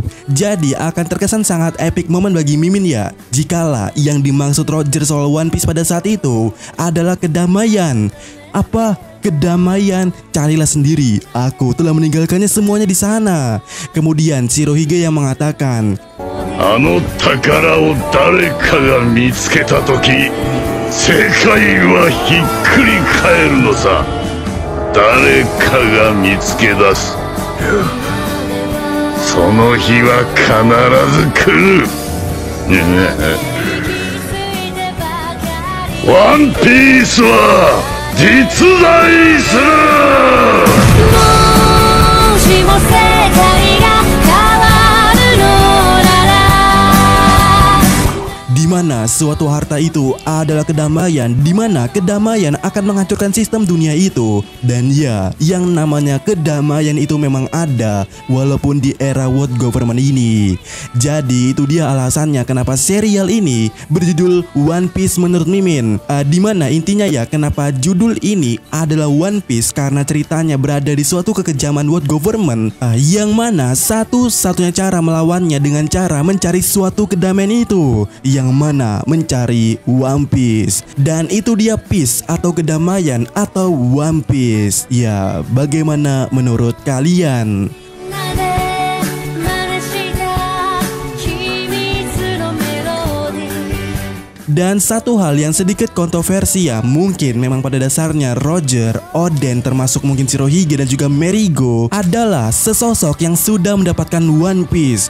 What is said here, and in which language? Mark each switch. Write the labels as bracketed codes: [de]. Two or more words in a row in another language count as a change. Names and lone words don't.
[id] Jadi akan terkesan sangat epic momen bagi Mimin ya, jikala yang dimaksud Roger soal One Piece pada saat itu adalah kedamaian. Apa kedamaian? Carilah sendiri. Aku telah meninggalkannya semuanya di sana. Kemudian Shirohige yang mengatakan, [ja] あの宝を誰かが見つけたとき世界はひっくり返るのさ。誰かが見つけ出す。その日は必ず来る。ワンピースは実在する。もしも世界が変わるのなら。 [id] Di mana suatu harta itu adalah kedamaian, di mana kedamaian akan menghancurkan sistem dunia itu. Dan ya, yang namanya kedamaian itu memang ada walaupun di era [en] world government [id] ini. Jadi itu dia alasannya kenapa serial ini berjudul One Piece menurut Mimin. Di mana intinya ya kenapa judul ini adalah One Piece, karena ceritanya berada di suatu kekejaman [en] world government, [id] yang mana satu-satunya cara melawannya dengan cara mencari suatu kedamaian itu, yang mana mencari One Piece. Dan itu dia peace atau kedamaian atau One Piece. Ya, bagaimana menurut kalian? Dan satu hal yang sedikit kontroversi ya, mungkin memang pada dasarnya Roger, Oden, termasuk mungkin Shirohige dan juga Merigo adalah sesosok yang sudah mendapatkan One Piece.